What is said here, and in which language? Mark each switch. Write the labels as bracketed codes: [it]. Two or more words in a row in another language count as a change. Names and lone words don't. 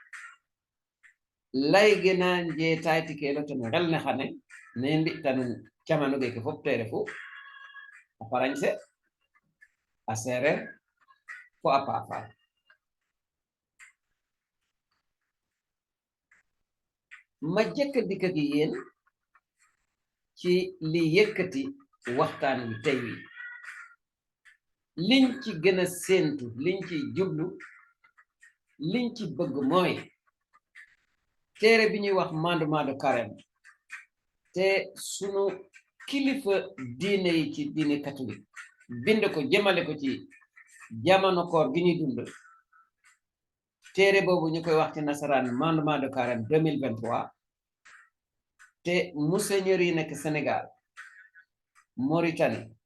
[srr] lay gena je tayti ke lo tan xel ne xane ne mbi tan camano ge ke fop te refu a farañse a sereer fo a paafal [wo] ma jëkk dikk ak yéen ci li yëkkati waxtaan wi tey wi liñ ci gën a séentu liñ ci jublu liñ ci bëgg mooy téere bi ñuy wax [fr] mandement de carême [wo] te sunu kilifa diine yi ci diine catholique bind ko jëmale ko ci jamono koor gi ñuy dund téere boobu ñu koy wax ci nasaraan [fr] mandement de carême [wo] 2023 te monseigneur yi nekk Sénégal Mauritanie